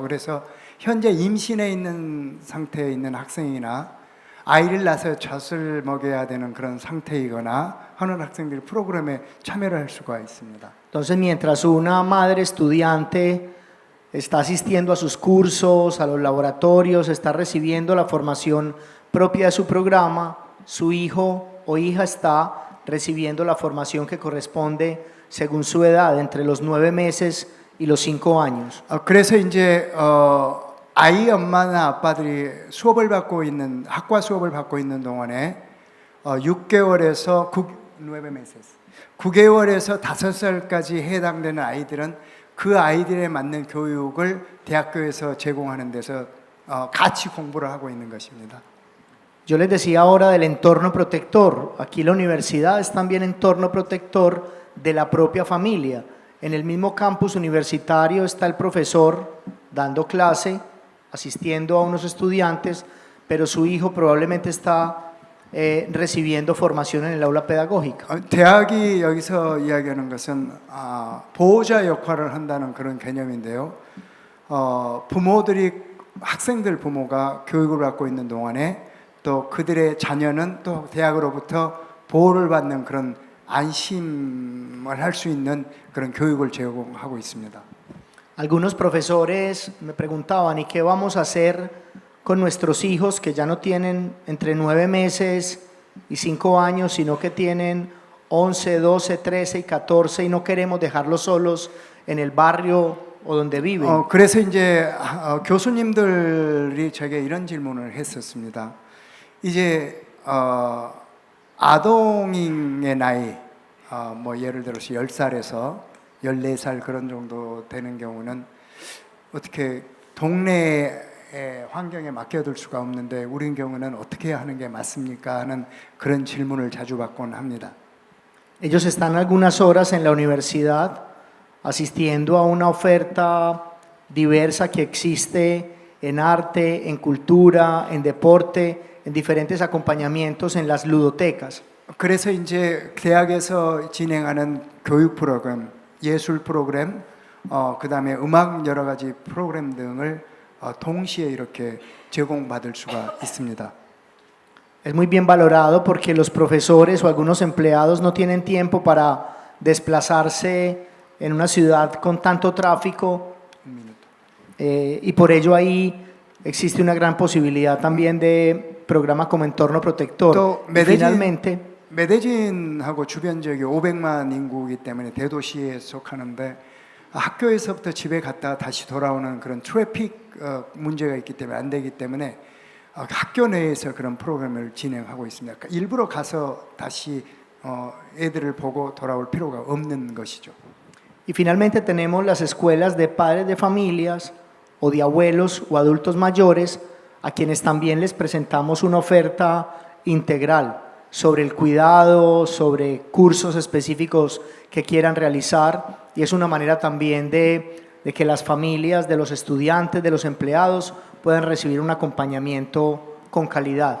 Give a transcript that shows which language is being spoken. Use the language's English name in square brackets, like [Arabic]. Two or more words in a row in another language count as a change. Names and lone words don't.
[Korean] 그래서 현재 임신해 있는 상태에 있는 학생이나 아이를 낳아서 젖을 먹여야 되는 그런 상태이거나 하는 학생들이 프로그램에 참여를 할 수가 있습니다. [Spanish] Entonces, mientras una madre estudiante está asistiendo a sus cursos, a los laboratorios, está recibiendo la formación propia de su programa, su hijo o hija está recibiendo la formación que corresponde según su edad, entre los 9 meses y los 5 años. [Korean] 그래서 이제 아이 엄마나 아빠들이 수업을 받고 있는 학과 수업을 받고 있는 동안에 6개월에서 9개월에서 5살까지 해당되는 아이들은 그 아이들에 맞는 교육을 대학교에서 제공하는 데서 같이 공부를 하고 있는 것입니다. [Spanish] Yo les decía ahora del entorno protector. Aquí la universidad es también entorno protector de la propia familia. En el mismo campus universitario está el profesor dando clase, asistiendo a unos estudiantes, pero su hijo probablemente está recibiendo formación en el aula pedagógica. [Korean] 대학이 여기서 이야기하는 것은 보호자 역할을 한다는 그런 개념인데요. 부모들이 학생들 부모가 교육을 받고 있는 동안에 또 그들의 자녀는 또 대학으로부터 보호를 받는 그런 안심을 할 수 있는 그런 교육을 제공하고 있습니다. [Spanish] Algunos profesores me preguntaban, ¿y qué vamos a hacer con nuestros hijos que ya no tienen entre 9 meses y 5 años, sino que tienen 11, 12, 13 y 14 y no queremos dejarlos solos en el barrio o donde viven? [Korean] 그래서 이제 교수님들이 제게 이런 질문을 했었습니다. 이제 아동의 나이, 뭐 예를 들어서 10살에서 14살 그런 정도 되는 경우는 어떻게 동네의 환경에 맡겨둘 수가 없는데 우리 경우는 어떻게 하는 게 맞습니까? 하는 그런 질문을 자주 받곤 합니다. [Spanish] Ellos están algunas horas en la universidad asistiendo a una oferta diversa que existe en arte, en cultura, en deporte, en diferentes acompañamientos en las ludotecas. [Korean] 그래서 이제 대학에서 진행하는 교육 프로그램, 예술 프로그램, 그다음에 음악 여러 가지 프로그램 등을 동시에 이렇게 제공받을 수가 있습니다. [Spanish] Es muy bien valorado porque los profesores o algunos empleados no tienen tiempo para desplazarse en una ciudad con tanto tráfico y por ello ahí existe una gran posibilidad también de programas como entorno protector. Y finalmente, [Korean] 메데진하고 주변 지역이 500만 인구이기 때문에 대도시에 속하는데 학교에서부터 집에 갔다가 다시 돌아오는 그런 트래픽 문제가 있기 때문에 안 되기 때문에 학교 내에서 그런 프로그램을 진행하고 있습니다. 그러니까 일부러 가서 다시 애들을 보고 돌아올 필요가 없는 것이죠. [Spanish] Y finalmente tenemos las escuelas de padres de familias o de abuelos o adultos mayores a quienes también les presentamos una oferta integral sobre el cuidado, sobre cursos específicos que quieran realizar, y es una manera también de que las familias, de los estudiantes, de los empleados puedan recibir un acompañamiento con calidad.